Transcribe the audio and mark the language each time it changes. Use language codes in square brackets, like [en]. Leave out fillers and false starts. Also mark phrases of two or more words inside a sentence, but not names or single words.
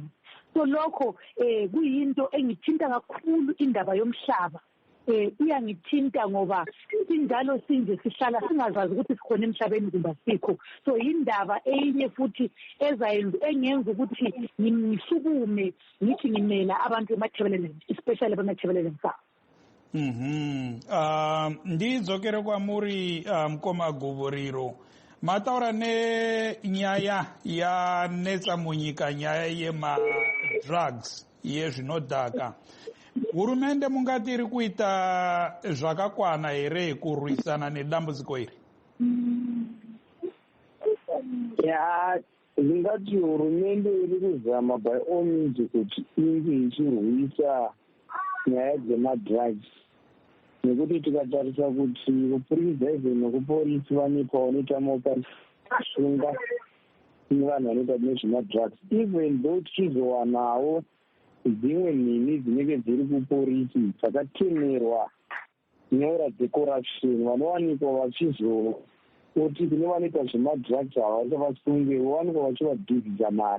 [nd] So lokho kuyinto engithinta kakhulu indaba yomhlaba. Iyangithinta ngoba sinjalo sinje sihlala singazazi ukuthi sikhona emhlabeni kumbe sikho. So indaba enye futhi engenza ukuthi ngisukume ngithi ngimela abantu bemathebeleland, especially bemathebeleland South. [sn] Ndidzokere kwamuri Mkoma Guvuriro. Mataura ne nyaya ya netsa munyika nyaya yema drugs yezvinodhaka. hurumende mungati iri kuita zvakakwana here kurwisana nedambudziko iri? Ya, ndingati hurumende iri kuzama [en] by all means [sn] kuti inge ichirwisa nyaya dzemadrugs, nekuti tikatarisa kuti kupurisa izvo nekuporisi vanipa vanoita maopasunga nevanhu vanoita nezvemadrugs, [en] even though [sn] tichizowanawo dzimwe nhini dzinenge dziri kuporisi dzakatemerwa nyora dzecorruption, vanowanikwa vachizoti kune vanoita zvemadrugs havasi vasunge, vowanikwa vachivadhivhidza mari.